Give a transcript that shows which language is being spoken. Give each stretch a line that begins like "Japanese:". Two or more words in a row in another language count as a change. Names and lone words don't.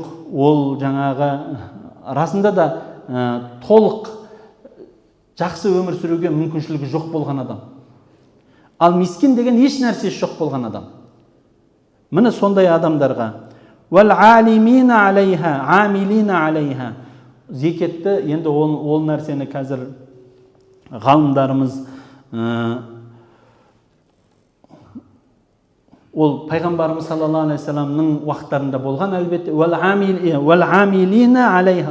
Kazakh: Ол жаңағы расында да толық жақсы өмір сүруге мүмкіншілігі жоқ болған адам. Ал мискин деген еш нәрсесі жоқ болған адам. Міне сондай адамдарға
Arabic: والعالمين عليها عاملين عليها.
Kazakh: Зекетті енді ол нәрсені қазір ғалымдарымыз ол пайғамбарымыз
Arabic: صلى الله عليه وسلم
Kazakh: уақыттарында болған, әлбетте.
Arabic: والعاملين عليها.